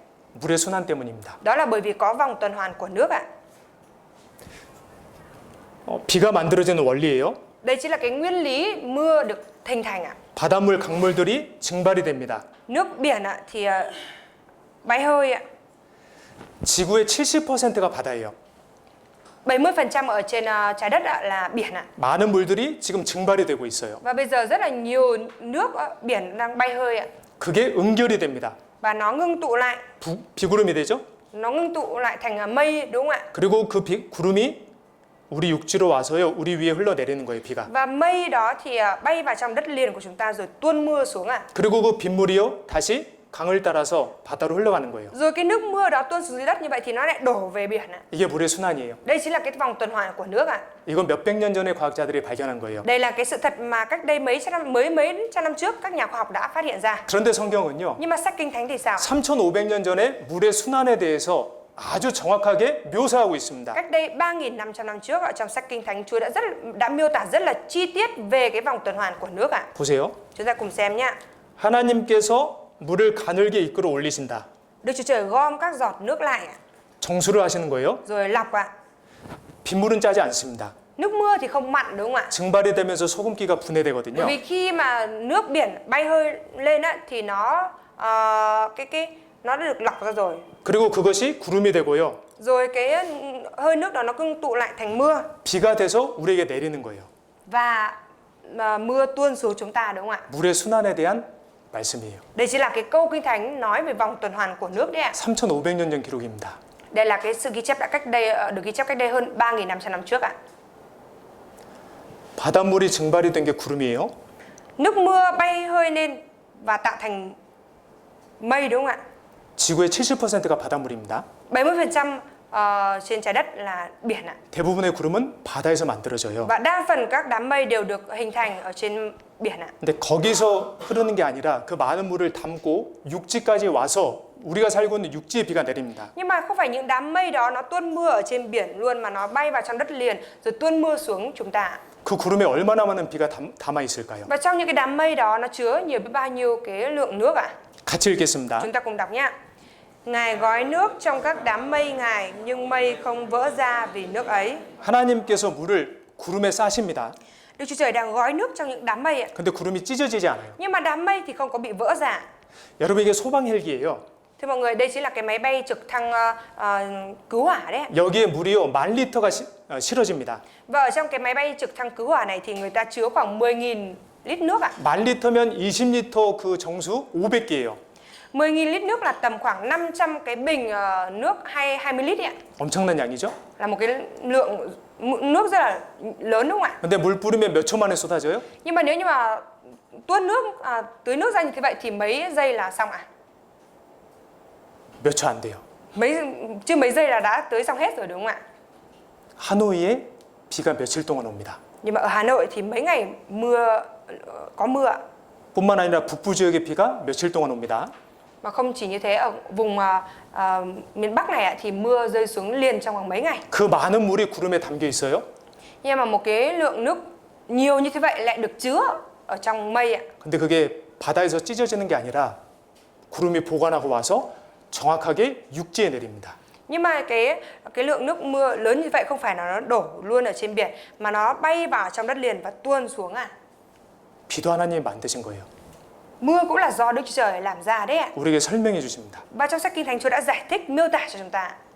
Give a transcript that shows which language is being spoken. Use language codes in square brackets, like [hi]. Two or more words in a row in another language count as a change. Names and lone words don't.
[ko] 물의 순환 때문입니다. [vi] Đó là bởi vì có vòng tuần hoàn của nước ạ. [ko] 비가 만들어지는 원리예요. [vi] Đây chính là cái nguyên lý mưa được hình thành ạ. [ko] 바닷물, 강물들이 증발이 됩니다. [vi] Nước biển ạ thì bay hơi ạ. [ko] 지구의 70%가 바다예요. [vi] 70% ở trên trái đất là biển ạ. [ko] 많은 물들이 지금 증발이 되고 있어요. [vi] Và bây giờ rất là nhiều nước biển đang bay hơi ạ. [ko] 그게 응결이 됩니다. [vi] Và nó ngưng tụ lại. [ko] 비구름이 되죠? [vi] Nó ngưng tụ lại thành mây đúng không ạ? [ko] 그리고 그 구름이 우리 육지로 와서요. 우리 위에 흘러내리는 거예요, 비가. [vi] Và mây đó thì bay vào trong đất liền của chúng ta rồi tuôn mưa xuống ạ. [ko] 그리고 그 빗물이요. 다시 강을 따라서 바다로 흘러가는 거예요. [vi] Rồi cái nước mưa đó tuôn xuống dưới đất như vậy thì nó lại đổ về biển ạ. [ko] 이게 물의 순환이에요. [vi] Đây chính là cái vòng tuần hoàn của nước ạ. [ko] 이건 몇백 년 전에 과학자들이 발견한 거예요. [vi] Đây là cái sự thật mà cách đây mấy trăm năm trước các nhà khoa học đã phát hiện ra. [ko] 그런데 성경은요. [vi] Nhưng mà sách Kinh Thánh thì sao? [ko] 3,500년 전에 물의 순환에 대해서 아주 정확하게 묘사하고 있습니다. [vi] Cách đây 3.500 năm trước ở trong sách Kinh Thánh, Chúa đã miêu tả rất là chi tiết về cái vòng tuần hoàn của nước ạ. [ko] 보세요. [vi] Chúng ta cùng xem nhé. [ko] 하나님께서 물을 가늘게 이끌어 올리신다. [vi] Đức Chúa Trời gom các giọt nước lại ạ. [ko] 정수를 하시는 거예요. [vi] Rồi lọc ạ. [ko] 빗물은 짜지 않습니다. [vi] Nước mưa thì không mặn đúng không ạ? [ko] 증발이 되면서 소금기가 분해되거든요. [vi] Vì khi mà nước biển bay hơi lên á thì nó nó đã được lọc ra rồi. [ko] 그리고 그것이 구름이 되고요. [vi] Rồi cái hơi nước đó nó ngưng tụ lại thành mưa [ko] 비가 돼서 우리에게 내리는 거예요. [vi] và mưa tuôn xuống chúng ta đúng không ạ? [ko] 물의 순환에 대한 말씀이에요. [vi] Đây chỉ là cái câu Kinh Thánh nói về vòng tuần hoàn của nước đấy ạ. [ko] 3,500년 전 기록입니다. [vi] Đây là cái sự ghi chép được ghi chép cách đây hơn 3.500 năm trước ạ. [ko] 바닷물이 증발이 된 게 구름이에요. [vi] Nước mưa bay hơi lên và tạo thành mây đúng không ạ? [ko] 지구의 70%가 바닷물입니다. [vi] 70% trên trái đất là biển ạ. [ko] 대부분의 구름은 바다에서 만들어져요. [vi] Và đa phần các đám mây đều được hình thành ở trên biển ạ. [ko] 근데 거기서 흐르는 게 아니라 그 많은 물을 담고 육지까지 와서 우리가 살고 있는 육지에 비가 내립니다. [vi] Nhưng mà không phải những đám mây đó nó tuôn mưa ở trên biển luôn mà nó bay vào trong đất liền rồi tuôn mưa xuống chúng ta. [ko] 그 구름에 얼마나 많은 비가 담아 있을까요? [vi] Và trong những cái đám mây đó nó chứa nhiều biết bao nhiêu cái lượng nước ạ. [ko] 같이 읽겠습니다. [vi] Chúng ta cùng đọc nhé. Ngài gói nước trong các đám mây Ngài nhưng mây không vỡ ra vì nước ấy. [ko] 하나님께서 물을 구름에 싸십니다. [vi] Đức Chúa Trời đang gói nước trong những đám mây ạ. [ko] 근데 구름이 찢어지지 않아요. [vi] Nhưng mà đám mây thì không có bị vỡ ra. [ko] 여러분 이게 소방 헬기예요. [vi] Thưa mọi người, đây chính là cái máy bay trực thăng cứu hỏa đấy. [ko] 여기에 물이요 10,000리터가 실어집니다. [vi] Và ở trong cái máy bay trực thăng cứu hỏa này thì người ta chứa khoảng 10.000 lít nước ạ. [ko] 10,000리터면 20리터 그 정수 500개예요. [vi] 10.000 lít nước là tầm khoảng 500 cái bình nước hay 20 lít ạ. [ko] 엄청난 양이죠? [vi] Là một cái lượng nước rất là lớn đúng không ạ? [ko] 근데 물 뿌리면 몇 초 만에 쏟아져요? [vi] Nhưng mà nếu như mà tuôn nước, tưới nước ra như thế vậy thì mấy giây là xong ạ? [ko] 몇 초 안 돼요. [vi] Chưa mấy giây là đã tưới xong hết rồi đúng không ạ? [ko] 하노이에 비가 며칠 동안 옵니다. [vi] Nhưng mà ở Hà Nội thì mấy ngày có mưa ạ. [ko] 뿐만 아니라 북부 지역의 비가 며칠 동안 옵니다. [vi] Mà không chỉ như thế, ở vùng miền Bắc này ạ, thì mưa rơi xuống liền trong vòng mấy ngày. [ko] 그 많은 물이 구름에 담겨 있어요. [vi] Nhưng mà một cái lượng nước nhiều như thế vậy lại được chứa ở trong mây ạ. [ko] 근데 그게 바다에서 찢어지는 게 아니라 구름이 보관하고 와서 정확하게 육지에 내립니다. [vi] Nhưng mà cái lượng nước mưa lớn như vậy không phải là nó đổ luôn ở trên biển mà nó bay vào trong đất liền và tuôn xuống à. [ko] 비도 하나님이 만드신 거예요. [vi] Mưa cũng là do Đức Chúa Trời làm ra đấy ạ. [ko] 우리에게 설명해 주십니다. [vi] Và trong sách Kinh Thánh Chúa đã giải thích, miêu tả cho chúng ta.